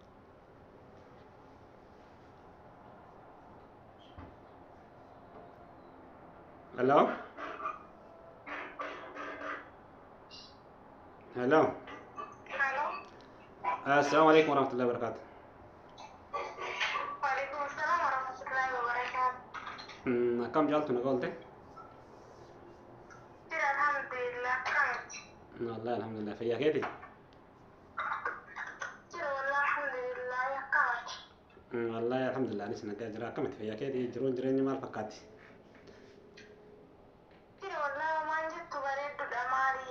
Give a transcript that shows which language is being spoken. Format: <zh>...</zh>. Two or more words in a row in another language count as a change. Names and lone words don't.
<en>Hello? Hello. Halo.</en> <ar>السلام عليكم ورحمة الله وبركاته. وعليكم السلام ورحمة الله وبركاته.</ar> <om>Kam jaaltu na goolte? Jira alhamdulillah kanatti.</om> <ar>والله الحمد لله</ar> <om>fayyaa keeti? Jira</om> <ar>والله الحمد لله</ar> <om>ya kanatti.</om> <ar>والله الحمد لله</ar> <om>anis nagaa jira akkamiti fayyaa keeti jiruun jireenya maal fakkaatti? Jira wallahi waan jettu bareeddudha maali?</om>